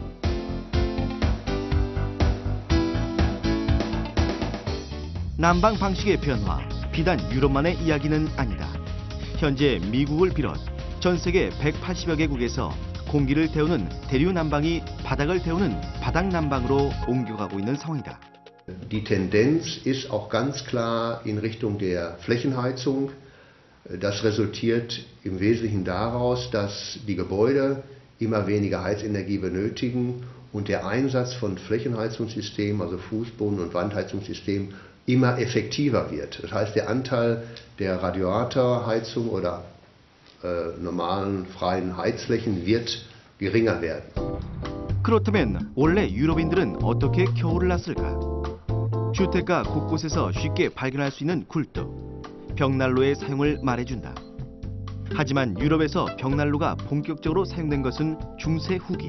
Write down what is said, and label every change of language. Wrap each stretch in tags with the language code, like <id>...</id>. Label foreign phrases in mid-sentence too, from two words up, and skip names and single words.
<ko>난방 방식의 변화, 비단 유럽만의 이야기는 아니다. 현재 미국을 비롯 전 세계 180여 개국에서 공기를 태우는 대류 난방이 바닥을 태우는 바닥 난방으로 옮겨가고 있는 상황이다.</ko> <de>Die Tendenz ist auch ganz klar in Richtung der Flächenheizung. Das resultiert im Wesentlichen daraus, dass die Gebäude immer weniger Heizenergie benötigen und der Einsatz von Flächenheizungssystemen, also Fußboden- und Wandheizungssystemen, immer effektiver wird. Das heißt, der Anteil der Radiatorheizung oder normalen freien Heizflächen wird geringer werden.</de> <ko>그렇다면 원래 유럽인들은 어떻게 겨울을 났을까? 주택가 곳곳에서 쉽게 발견할 수 있는 굴뚝, 벽난로의 사용을 말해준다. 하지만 유럽에서 벽난로가 본격적으로 사용된 것은 중세 후기.</ko>